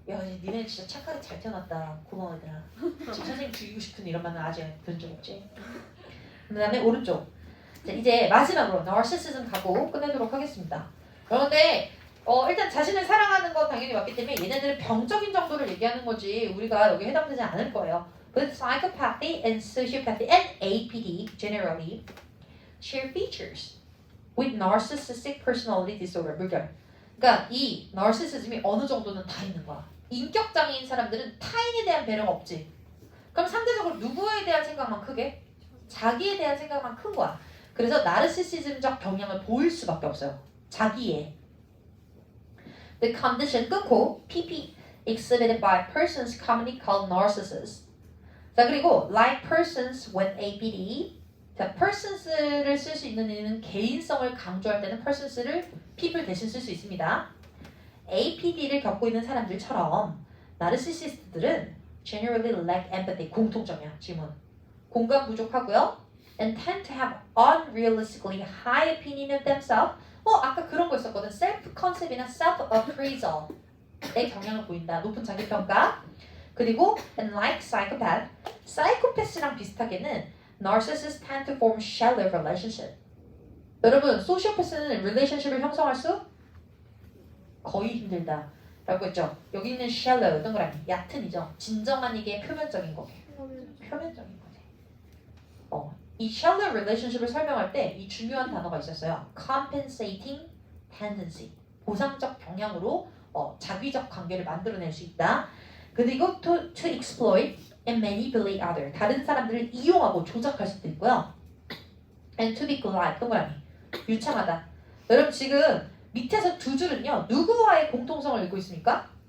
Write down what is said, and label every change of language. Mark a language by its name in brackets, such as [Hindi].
[Korean] 야, 니네 진짜 착하게 잘 태어났다. 고마워 얘들아. 지금 선생님 죽이고 싶은 이런 말은 아직 들은 적 없지? 그 다음에 오른쪽. 자, 이제 마지막으로 narcissism 가고 끝내도록 하겠습니다. 그런데 일단 자신을 사랑하는 건 당연히 맞기 때문에 얘네들은 병적인 정도를 얘기하는 거지 우리가 여기 해당되지 않을 거예요. [English] But psychopathy and sociopathy and APD generally share features with narcissistic personality disorder. [Korean] 물결. 그러니까 이 narcissism이 어느 정도는 다 있는 거야. 인격장애인 사람들은 타인에 대한 배려가 없지. 그럼 상대적으로 누구에 대한 생각만 크게? 자기에 대한 생각만 큰 거야. 그래서 나르시시즘적 경향을 보일 수밖에 없어요. 자기의. [English] The condition [Korean] 끊고 [English] PP exhibited by persons commonly called narcissists. [Korean] 자 그리고 [English] like persons when APD. [Korean] 자 persons를 쓸 수 있는 이유는 개인성을 강조할 때는 persons를 people 대신 쓸 수 있습니다. APD를 겪고 있는 사람들처럼 나르시시스트들은 [English] generally lack empathy. [Korean] 공통점이야 질문. 공감 부족하고요. [English] And tend to have unrealistically high opinion of themselves. [Korean] 아까 그런 거 있었거든. self-concept이나 self-appraisal의 경향을 보인다. 높은 자기평가. [English] 그리고 and like psychopath, [Korean] 사이코패스랑 비슷하게는 [English] narcissists tend to form shallow relationship. [Korean] 여러분, 소시오패스는 relationship을 형성할 수 거의 힘들다. 라고 했죠. 여기 있는 shallow, 동그라미, 얕은이죠. 진정한 이게 표면적인 거게. 표면적인 거지. 이 shallow relationship을 설명할 때 이 중요한 단어가 있었어요. [English] compensating tendency. [Korean] 보상적 경향으로 자기적 관계를 만들어낼 수 있다. [English] 그리고 to exploit and manipulate other. [Korean] 다른 사람들을 이용하고 조작할 수도 있고요. [English] and to be glib. [Korean] 동그라미. 유창하다. 여러분 지금 밑에서 두 줄은요. 누구와의 공통성을 읽고 있습니까?